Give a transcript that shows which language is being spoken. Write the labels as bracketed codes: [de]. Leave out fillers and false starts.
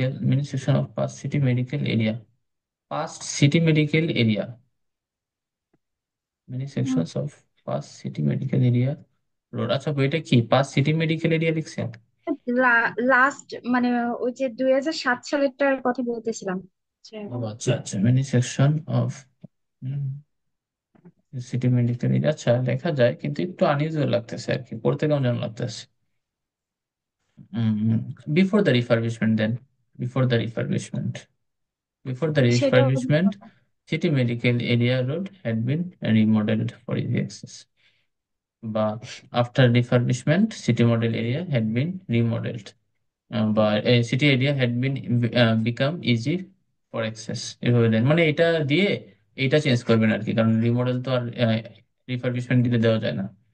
[en] Many section of past city medical area. Past city medical area. Many sections of past city medical area. [bn] Road, আচ্ছা এটা কি pass city medical area লিখছেন? Last মানে ওই যে 2007 সালেরটার কথা বলতেছিলাম, যে। ও আচ্ছা আচ্ছা, [en] Many section of city medical area. [bn] আচ্ছা, লেখা যায় কিন্তু একটু আনইউজুয়াল লাগতেছে আর কি, পড়তে কেমন যেন লাগতেছে। [en] before the refurbishment then, before the refurbishment before the [bn] সেটাও [en] Refurbishment city medical area road had been remodeled for easy access. বা after refurbishment city model area had been remodelled, বা city area had been become easy for access, [bn] এভাবে দেন। মানে এটা দিয়ে এইটা change করবেন আর কি, কারণ রিমডেল তো আর রিফারবিশমেন্ট দিলে দেওয়া যায় না।